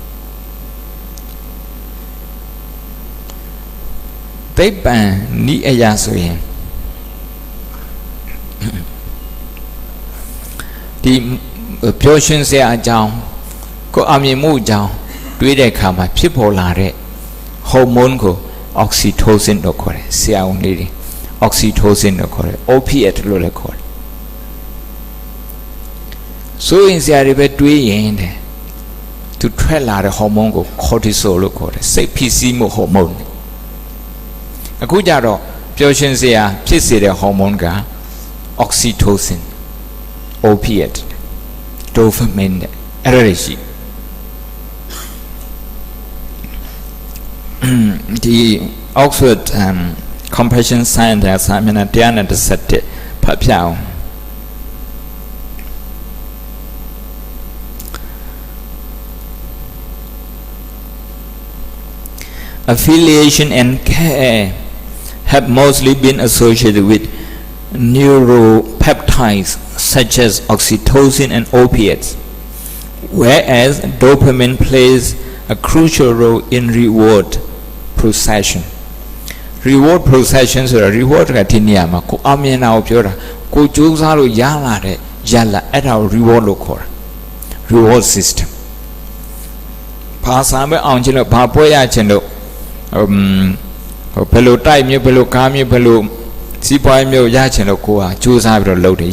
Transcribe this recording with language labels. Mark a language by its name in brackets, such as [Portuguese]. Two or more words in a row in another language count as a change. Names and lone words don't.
[Burmese] သိပ္ပံနိအရာဆိုရင်ဒီပျော်ရွှင်စရာအကြောင်းကိုအမြင်မှုအကြောင်းတွေးတဲ့အခါမှာဖြစ်ပေါ်လာတဲ့ဟော်မုန်းကိုအောက်ဆီတိုဆင်လို့ခေါ်တယ်ဆရာဝန်လေးတွေအောက်ဆီတိုဆင်လို့ခေါ်တယ် opiate လို့လည်းခေါ်တယ် ဆိုရင်ဆရာတွေပဲတွေးရင်တဲ့သူထွက်လာတဲ့ဟော်မုန်းကို cortisol လို့ခေါ်တယ်စိတ်ဖိစီးမှုဟော်မုန်းအခုကြတော့ပျော်ရွှင်စရာဖြစ်စေတဲ့ဟော်မုန်းက [English] oxytocin opiate dopamine [Burmese] အဲ့ဒါတွေရှိ ဒီ Oxford Compassion Science စာမျက်နှာ117ဖတ်ပြအောင် [English] Affiliation and care have mostly been associated with neuropeptides such as oxytocin and opiates, whereas dopamine plays a crucial role in reward procession. Reward procession [Burmese] ဆိုတာ reward ကဒီနေရာမှာကိုအမြင်တာကိုပြောတာကိုကြိုးစားလို့ရလာတဲ့ရလာအဲ့ဒါကို reward လို့ခေါ်တာ [English] reward system [Burmese] ဘာသာပဲအောင်ချင်လို့ ဘာပွဲရချင်လို့ဘယ်လိုတိုက်မျိုးဘယ်လိုကားမျိုးဘယ်လိုစီးပွားရေးမျိုးရချင်လို့ကိုကကြိုးစားပြီးတော့လုပ်တယ်ရ